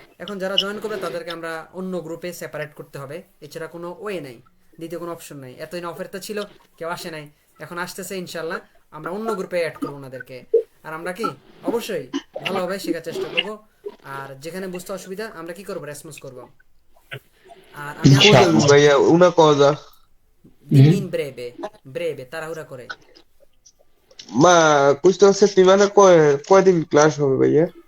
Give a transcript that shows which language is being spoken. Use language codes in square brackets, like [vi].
[bn] এখন যারা জয়েন করবে তাদেরকে আমরা অন্য গ্রুপে সেপারেট করতে হবে, এছাড়া কোনো ওয়ে নাই, দ্বিতীয় কোনো অপশন নাই। এতদিন অফারটা ছিল, কেউ আসে নাই, এখন আসতেছে ইনশাল্লাহ, আমরা অন্য গ্রুপে অ্যাড করবো ওনাদেরকে। আর আমরা কি অবশ্যই ভালোভাবে শেখার চেষ্টা করব, আর যেখানে বুঝতে অসুবিধা আমরা কি করব, রেসপন্স করব। আর আমি [it] ভাইয়া una cosa, dimmi in breve, breve, [bn] তাড়াহুড়া করে। [it] ma questa settimana [bn] কয়দিন ক্লাস হবে ভাইয়া?